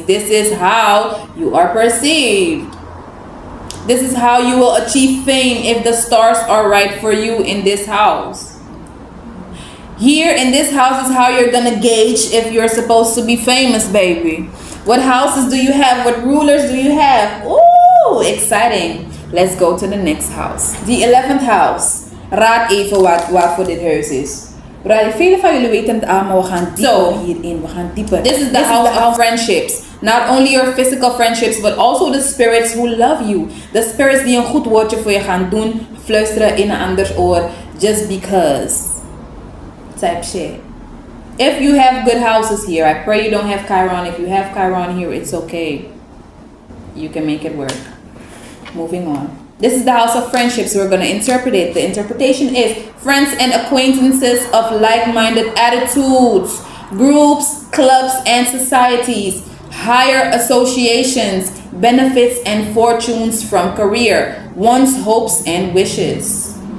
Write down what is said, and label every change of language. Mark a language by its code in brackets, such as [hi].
[en] This is how you are perceived. This is how you will achieve fame if the stars are right for you in this house. Here in this house is how you're gonna gauge if you're supposed to be famous, baby. What houses do you have? What rulers do you have? Ooh, exciting. Let's go to the next house. The 11th house. [nl] Raad even wat voor dit huis is. Vele van jullie weten het allemaal, we gaan dieper hierin, we gaan dieper. [en] This is the house of friendships. Not only your physical friendships, but also the spirits who love you. The spirits [nl] die een goed woordje voor je gaan doen, fluisteren in een anders oor, [en] just because. Type shit. If you have good houses here, I pray you don't have Chiron. If you have Chiron here, it's okay. You can make it work. Moving on. This is the house of friendships. We're going to interpret it. The interpretation is friends and acquaintances of like-minded attitudes, groups, clubs, and societies, higher associations, benefits and fortunes from career, one's hopes and wishes.